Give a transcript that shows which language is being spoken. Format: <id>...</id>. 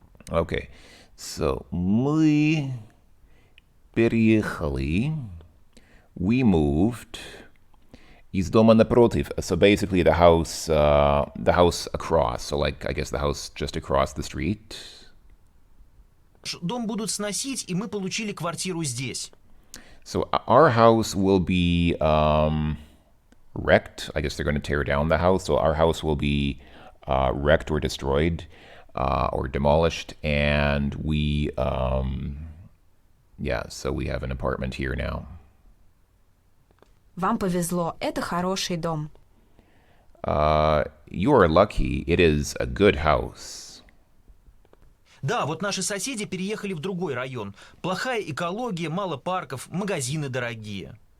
<en>Okay, so</en> <ru>мы переехали.</ru> <en>We moved.</en> <ru>Из дома напротив.</ru> <en>So basically the house across. So like, I guess the house just across the street.</en> <ru>Дом будут сносить, и мы получили квартиру здесь.</ru> <en>So our house will be wrecked. I guess they're going to tear down the house. So our house will be wrecked or destroyed or demolished. And we, so we have an apartment here now.</en> <ru>Вам повезло, это хороший дом.</ru> <en>You are lucky. It is a good house.</en> <ru>Да, вот наши соседи переехали в другой район. Плохая экология, мало парков, магазины дорогие.</ru>